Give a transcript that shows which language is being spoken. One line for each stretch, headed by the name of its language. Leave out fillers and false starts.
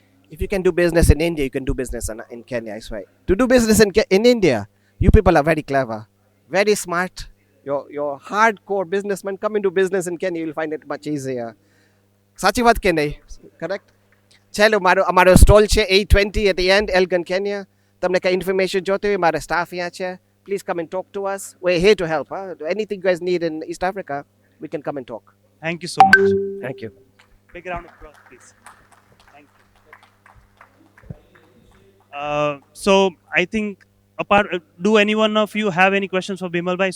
English: If you can do business in India, you can do business in Kenya, I swear. To do business in India, you people are very clever, very smart. Your hardcore businessmen come into business in Kenya, you'll find it much easier.
Gujarati: સાચી વાત કે નહીં?
English: Correct?
Gujarati: ચલો અમારો stall છે A20
English: at the end,
Gujarati: Elgin, Kenya. તમને કઈ information જોતી હોય, મારા સ્ટાફ અહીંયા છે.
English: Please come and talk to us. We're here to help. Anything you guys need in East Africa, we can come and talk. Thank you so much. Thank you. Big round of applause, please. Thank you. So I think do any one of you have any questions for Bimal bhai?